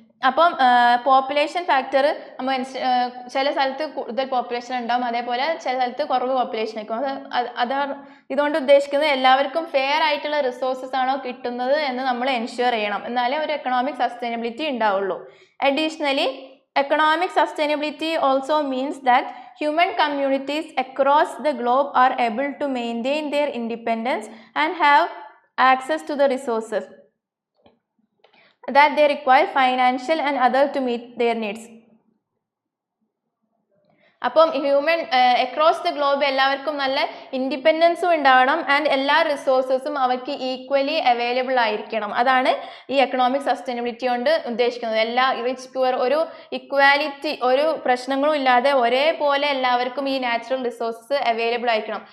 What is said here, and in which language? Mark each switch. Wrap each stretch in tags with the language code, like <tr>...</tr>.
<ml>അപ്പം population factor നമ്മൾ ചില സ്ഥലത്ത് കൂടുതൽ പോപ്പുലേഷൻ ഉണ്ടാവും, അതേപോലെ ചില സ്ഥലത്ത് കുറവ് പോപ്പുലേഷൻ ആയിരിക്കും. അതാണ് ഇതുകൊണ്ട് ഉദ്ദേശിക്കുന്നത് എല്ലാവർക്കും ഫെയർ ആയിട്ടുള്ള റിസോഴ്സസ് ആണോ കിട്ടുന്നത് എന്ന് നമ്മൾ എൻഷ്യൂർ ചെയ്യണം, എന്നാലേ ഒരു എക്കണോമിക് സസ്റ്റൈനബിലിറ്റി ഉണ്ടാവുള്ളൂ.</ml> <en>Additionally economic sustainability also means that human communities across the globe are able to maintain their independence and have access to the resources that they require financial and other to meet their needs.</en> <ml>അപ്പം human across the globe എല്ലാവർക്കും നല്ല ഇൻഡിപെൻഡൻസും ഉണ്ടാവണം and എല്ലാ റിസോഴ്സസും അവർക്ക് equally available ആയിരിക്കണം. അതാണ് ഈ economic sustainability കൊണ്ട് ഉദ്ദേശിക്കുന്നത്. എല്ലാ റിച്ച് പുവർ ഒരു ഇക്വാലിറ്റി, ഒരു പ്രശ്നങ്ങളും ഇല്ലാതെ ഒരേപോലെ എല്ലാവർക്കും ഈ നാച്ചുറൽ റിസോഴ്സസ് അവൈലബിൾ ആയിരിക്കണം.</ml>